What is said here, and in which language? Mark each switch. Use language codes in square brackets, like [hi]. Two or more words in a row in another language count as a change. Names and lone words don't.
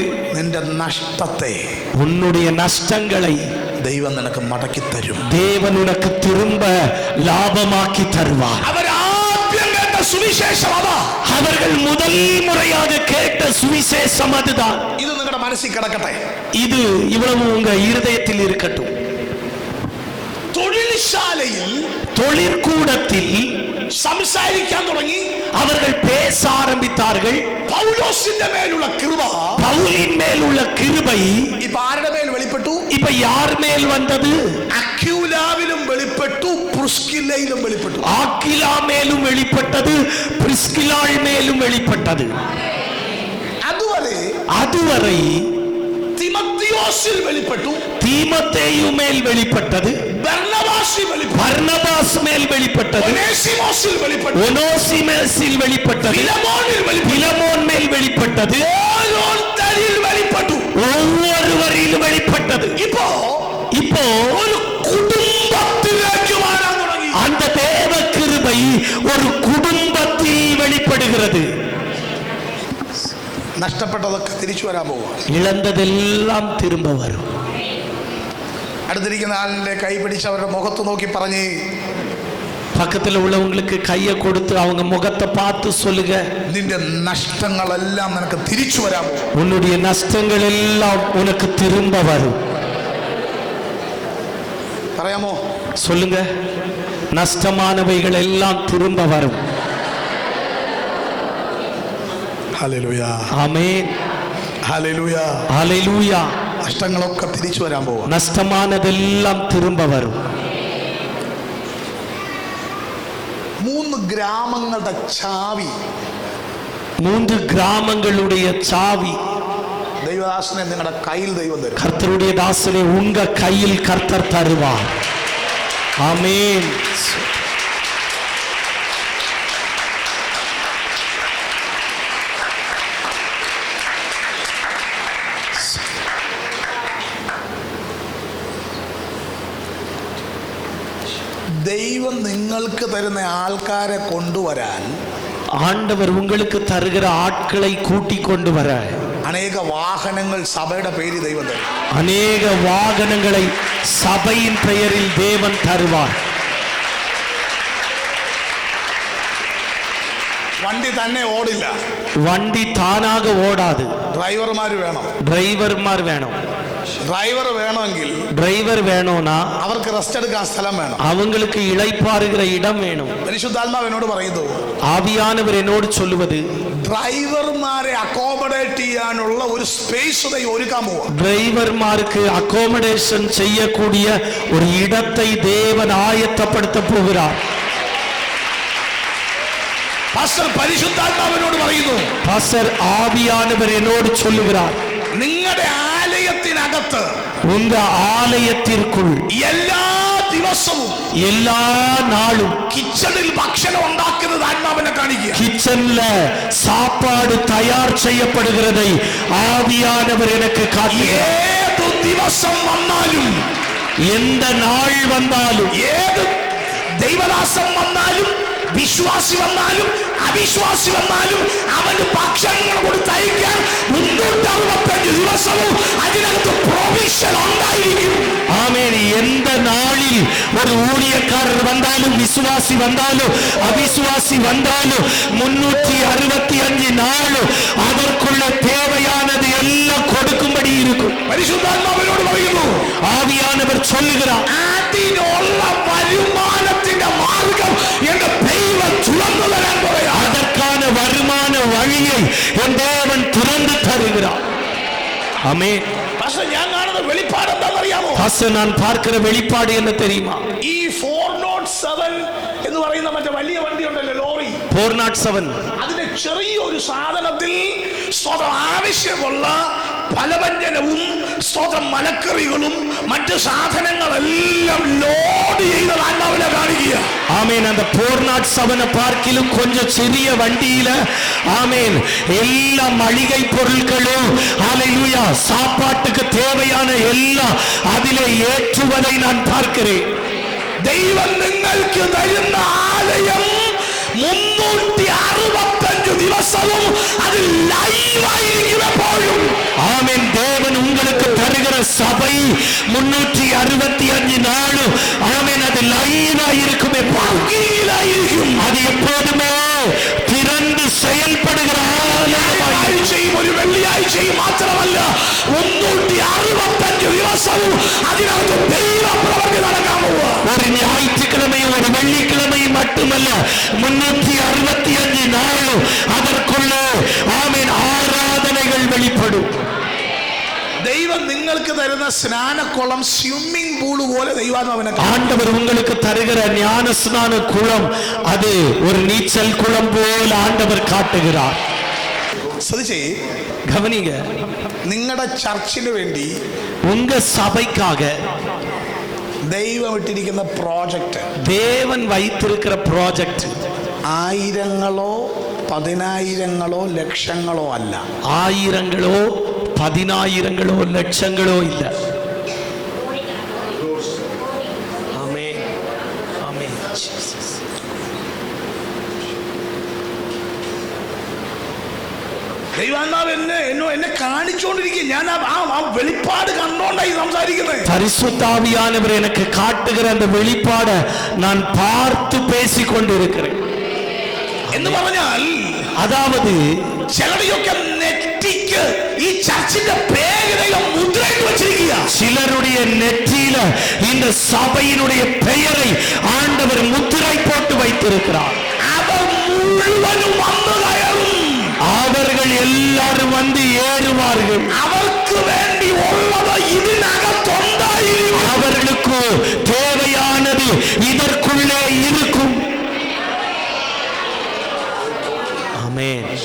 [ml] നിന്റെ നഷ്ടത്തെ [ta] உன்னுடைய நஷ்டங்களை [ml] ദൈവം നിനക്ക് മടക്കി തരും. [ta] தேவன் உனக்கு திரும்ப லாபமாக்கி தருவார். [ml] അവരാദ്യം കേട്ട സുവിശേഷം അതാ. [ta] அவர்கள் முதல் முறையாக கேட்ட சுவிசேஷம் அதுதான். [ml] ഇത് നിങ്ങളുടെ മനസ്സിൽ കിടക്കട്ടെ. [ta] இது இவ்வளவு உங்க இருதயத்தில் இருக்கட்டும். [ml] തൊഴിൽശാലയിൽ [ta] தொழிற்கூடத்தில் [ml] സംസാരിക്കാൻ തുടങ്ങി. [ta] அவர்கள் பேச ஆரம்பித்தார்கள். [ml] പൗലോസിന്റെ മേലുള്ള കൃപ, [ta] பவுலின் மேல் உள்ள கிருபை [ml] ഇപ്പൊ ആരുടെ മേൽ വെളിപ്പെട്ടു? [ta] இப்ப யார் மேல் வந்தது? [ml] അക്വിലാവിലും വെളിപ്പെട്ടു, പ്രിസ്കില്ലയിലും വെളിപ്പെട്ടു. [ta] ஆக்கிலா மேலும் வெளிப்பட்டது, பிரிஸ்கிலாள் மேலும் வெளிப்பட்டது. அதுவரை [ml] തിമത്തിയോസിൽ വെളിപ്പെട്ടു, [ta] தீமோத்தேயு மேல் வெளிப்பட்டது, பர்னபாஸ் மேல் வெளிப்பட்டது, ஒனேசிமோஸில் வெளிப்பட்டது, பிலமோன் மேல் வெளிப்பட்டது, ஒவ்வொருவரிலும் வெளிப்பட்டது. இப்போ ஒரு குடும்பத்திലേക്ക് வராൻ തുടങ്ങി. அந்த தேவ கிருபை ஒரு குடும்பத்தில் வெளிப்படுகிறது. [ml] നഷ്ടപ്പെട്ടതൊക്കെ തിരിച്ചു വരാൻ പോവുക. [ta] இழந்ததெல்லாம் திரும்ப வரும். [ml] അടുത്തിരിക്കുന്ന ആളിന്റെ കൈ പിടിച്ച് അവരുടെ മുഖത്ത് നോക്കി പറഞ്ഞ്, [ta] பக்கத்தில் உள்ளவங்களுக்கு கையை கொடுத்து அவங்க முகத்தை பார்த்து சொல்லுங்க, [ml] നിന്റെ നഷ്ടങ്ങളെല്ലാം നിനക്ക് തിരിച്ചു വരാൻ പോകും. [ta] உன்னுடைய நஷ்டங்கள் எல்லாம் உனக்கு திரும்ப வரும். [ml] പറയാമോ? [ta] சொல்லுங்க, நஷ்டமானவைகள் எல்லாம் திரும்ப வரும். [ml] ഹല്ലേലൂയ, [ta] ஆமென், [ml] ഹല്ലേലൂയ, [ta] ஹல்லேலூயா. [ml] നഷ്ടങ്ങളൊക്കെ തിരിച്ചു വരാൻ പോകും. [ta] நஷ்டமானதெல்லாம் திரும்ப வரும். [ml] 3 ഗ്രാമങ്ങളുടെ ചാവി, [ta] 3 கிராமங்களுடைய சாவி [ml] ദൈവദാസനെ നിങ്ങളുടെ കയ്യിൽ ദൈവം തരും. [ta] கர்த்தருடைய தாசனை உங்க கையில் கர்த்தர் தருவார். ஆமென். [ml] ദൈവം നിങ്ങൾക്ക് തരുന്ന ആൾക്കാരെ കൊണ്ടുവരാൻ, [ta] ஆண்டவர் உங்களுக்கு தருகிற ஆட்களை கூட்டிக் கொண்டு வர [ml] അനേക വാഹനങ്ങൾ സഭയുടെ പേരിൽ ദൈവം തരും. [ta] அநேக வாகனங்களை சபையின் பெயரில் தேவன் தருவார். [ml] വണ്ടി തന്നെ ഓടില്ല, [ta] வண்டி தானாக ஓடாது. [ml] ഡ്രൈവർമാർ വേണം. [ta] டிரைவர்மார் வேணும். [ml] ഡ്രൈവർ വേണമെങ്കിൽ [ta] டிரைவர் வேணும்னா [ml] അവർക്ക് റെസ്റ്റ് എടുക്കാൻ സ്ഥലം വേണം. [ta] அவங்களுக்கு இளைப்பாறுகிற இடம் வேணும். [ml] പരിശുദ്ധാത്മാവ് എന്നോട് പറയുന്നു, [ta] ஆவியானவர் என்னோடு சொல்லுவது, [ml] ഡ്രൈവർമാരെ അക്കോമഡേറ്റ് ചെയ്യാനുള്ള ഒരു സ്പേസ് ഒരുക്കാൻ പോവാ. [ta] டிரைவர்மாருக்கு அகாமடேஷன் செய்யக்கூடிய ஒரு இடத்தை தேவன் ஆயத்தப்படுத்த போகிறார். [ml] പാസ്റ്റർ പരിശുദ്ധാത്മാവിനോട് പറയുന്നു, [ta] பாஸ்டர் ஆவியானவர் என்னோடு சொல்லுகிறார், [ml] നിങ്ങളുടെ ആലയത്തിനകത്ത്, [ta] உங்க ஆலயத்திற்குள் [ml] എല്ലാ ദിവസവും, [ta] எல்லா நாளும் [ml] കിച്ചണിൽ ഭക്ഷണം ഉണ്ടാക്കുന്നത് ആത്മാവിനെ കാണിക്കുക. [ta] கிச்சன்ல சாப்பாடு தயார் செய்யப்படுகிறதை ஆவியானவர் எனக்கு காட்டுகிறார். [ml] ഏതു ദിവസം വന്നാലും, [ta] எந்த நாள் வந்தாலும், [ml] ഏത് ദൈവദാസം വന്നാലും, വിശ്വാസി വന്നാലും അവിശ്വാസി വന്നാലും അവന് ഭക്ഷണങ്ങൾ കൊടുത്തയക്കാൻ 365 ദിവസവും അതിനകത്ത് പ്രൊവിഷൻ ഉണ്ടായിരിക്കും. [ta] ஆமென். எந்த நாளில் ஒரு ஊழியக்காரர் வந்தாலும், விசுவாசி வந்தாலும், அவிசுவாசி வந்தாலும் 365 நாளும் அதற்குள்ள தேவையானது எல்லாம் கொடுக்கும்படி இருக்கும். [ml] പരിശുദ്ധാത്മാവിനോട് പറയുന്നു, [ta] ஆவியானவர் சொல்லுகிறார், [ml] അതിനുള്ള വരുമാനത്തിന്റെ മാർഗം എന്റെ ദൈവം തുറന്നു തരാൻ പറയാം. [ta] அதற்கான வருமான வழியை என் தேவன் திறந்து தருகிறார். ஆமென். [ml] പക്ഷെ ഞാൻ കാണുന്ന വെളിപ്പാട് എന്താണെന്നറിയാമോ? [ta] பாஸ்டர், நான் பார்க்கிற வெளிப்பாடு என்ன தெரியுமா? [ml] ഈ 407 എന്ന് പറയുന്ന മറ്റേ വലിയ വണ്ടി ഉണ്ടല്ലോ, ലോറി, 407, അതിന്റെ ചെറിയൊരു സാധനത്തിൽ സ്വതം ആവശ്യമുള്ള ഫലവ്യഞ്ജനവും സ്വതം മലക്കറികളും മറ്റ് സാധനങ്ങളെല്ലാം ലോഡ് ചെയ്ത ആത്മാവിനെ കാണിക്കുക. [ta] ஆமென். அந்த 407 பார்க்கிலும் கொஞ்சம் சிறிய வண்டியில, ஆமென், எல்லா மளிகை பொருட்களும், ஹல்லேலூயா, சாப்பாட்டுக்கு தேவையான எல்லாம் அதிலே ஏற்றுவதை நான் பார்க்கிறேன். [ml] ദൈവം നിങ്ങൾക്ക് തരുന്ന ആലയം 365 ദിവസവും അത് ലൈവായിരിക്കും എപ്പോഴും. [ta] ஆமென். தேவன் உங்களுக்கு தருகிற சபை 365 நாளும், ஆமென், அது லைவா இருக்கும், [ml] ായിരിക്കും. [ta] அது எப்போதுமே திறந்து செயல்படுகிற ஆலயமாய். [ml] ആഴ്ചയും ഒരു വെള്ളിയാഴ്ചയും മാത്രമല്ല, ദിവസവും അതിനകത്ത് ദൈവപ്രവൃത്തി നടക്കാൻ പോവുക. [ta] ஒரு ஞாயிற்றுக்கிழமையும் ஒரு வெள்ளிக்கிழமையும் மட்டுமல்ல, 365 நாளும் அதற்குள்ள ஆமென் ஆராதனைகள் வெளிப்படும். [ml] ദൈവം നിങ്ങൾക്ക് തരുന്ന സ്നാനക്കുളം [en] swimming pool [ml] പോലെ ദൈവാത്മാവിനെ [ta] ஆண்டவர் உங்களுக்கு தருகிற ஞான ஸ்நான குளம் அது ஒரு நீச்சல் குளம் போல ஆண்டவர் காட்டுகிறார். [ml] ശ്രദ്ധിച്ചേ, [ta] கவனிங்க, [ml] നിങ്ങളുടെ ചർച്ചിന് വേണ്ടി [ta] உங்க சபைக்காக [ml] ദൈവം ഇട്ടിരിക്കുന്ന പ്രോജക്റ്റ് [ta] தேவன் வைத்திருக்கிற ப்ராஜெக்ட் [ml] ആയിരങ്ങളോ പതിനായിരങ്ങളോ ലക്ഷങ്ങളോ അല്ല. [ta] ஆயிரங்களோ 10,000ங்களோ லட்சங்களோ இல்ல. ஆமென், ஆமென். ஜீசஸ். [ml] ദൈവാത്മാവ് എന്നെ കാണിച്ചുകൊണ്ടിരിക്കുക. ഞാൻ ആ വെളിപ്പാട് കണ്ടോണ്ടായി സംസാരിക്കുന്നത്. [ta] பரிசுத்த ஆவியானவர் எனக்கு காட்டுகிற அந்த வெளிப்பாட நான் பார்த்து பேசிக் கொண்டிருக்கிறேன். [ml] എന്ന് പറഞ്ഞാൽ [ta] அதாவது [ml] ചിലരെയൊക്കെ നെറ്റിക്ക് ഈ ചർച്ചിന്റെ പേര് മുദ്രയിട്ട് വെച്ചിരിക്കുക. [ta] சிலருடைய நெற்றியில இந்த சபையினுடைய பெயரை ஆண்டவர் முத்திரை போட்டு வைத்திருக்கிறார். [ml] അവർ മുഴുവനും വന്നു കയറും. [ta] அவர்கள் எல்லாரும் வந்து ஏறுவார்கள். [ml] അവർക്ക് വേണ്ടി ഉള്ളത് ഇതിനകത്തുണ്ടായിരിക്കും. [ta] அவர்களுக்கு தேவையானது இதற்குள்ளே இருக்கும். ஆமென்.